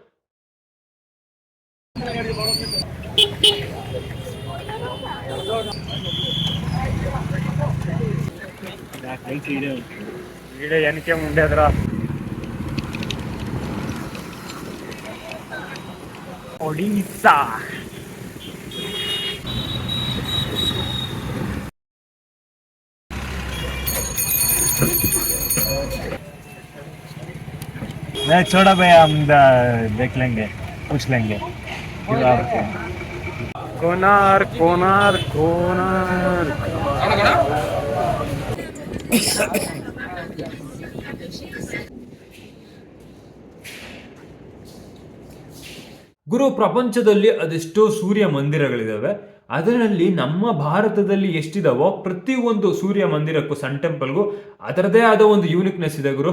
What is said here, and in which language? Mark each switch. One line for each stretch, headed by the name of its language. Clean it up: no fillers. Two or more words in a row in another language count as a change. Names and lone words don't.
Kannada: ಈಡೆ ಏನಕ್ಕೆ ಮುಂದೆ ಅದ್ರ ಒಡಿಶಾ
Hindi: छोड़ा भाई, हम देख लेंगे, पूछ लेंगे.
Kannada: कोणार्क कोणार्क कोणार्क ಗುರು, ಪ್ರಪಂಚದಲ್ಲಿ ಅದೆಷ್ಟೋ ಸೂರ್ಯ ಮಂದಿರಗಳಿದಾವೆ. ಅದರಲ್ಲಿ ನಮ್ಮ ಭಾರತದಲ್ಲಿ ಎಷ್ಟಿದಾವೋ ಪ್ರತಿಯೊಂದು ಸೂರ್ಯ ಮಂದಿರಕ್ಕೂ,
English: sun temple
Kannada: ಅದರದೇ ಆದ ಒಂದು ಯೂನಿಕ್ನೆಸ್ ಇದೆ ಗುರು.